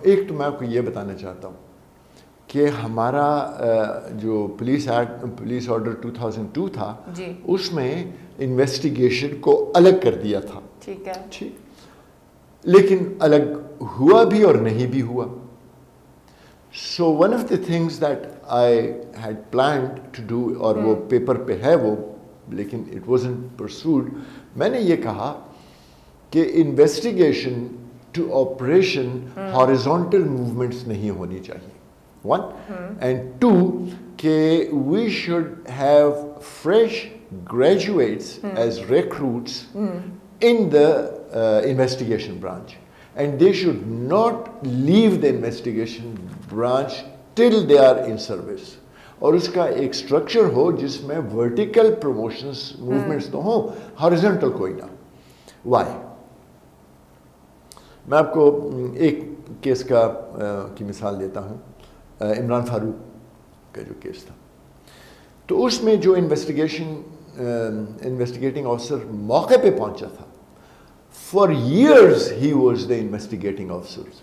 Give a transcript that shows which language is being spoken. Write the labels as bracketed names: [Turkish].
[Urdu] ایک تو میں آپ کو یہ بتانا چاہتا ہوں کہ ہمارا جو پولیس آرڈر 2002 تھا اس میں انویسٹیگیشن کو الگ کر دیا تھا. ٹھیک ہے, ٹھیک, لیکن الگ ہوا بھی اور نہیں بھی ہوا. [English] So one of the things that I had planned to do, [Urdu] اور وہ پیپر پہ ہے وہ, لیکن [English] it wasn't pursued, [Urdu] میں نے یہ کہا کہ investigation to operation horizontal movements نہیں ہونی چاہیے, [English] 1, and 2 کہ we should have fresh graduates as recruits in the investigation branch. And they should not leave the investigation branch till they are in service. [Urdu] اور اس کا ایک اسٹرکچر ہو جس میں vertical promotions movements تو ہوں, ہارزنٹل کوئی نہ. وائی؟ میں آپ کو ایک کیس کی مثال دیتا ہوں. عمران فاروق کا جو کیس تھا, تو اس میں جو انویسٹیگیٹنگ آفیسر موقع پہ پہنچا تھا, [English] for years he was the investigating officer.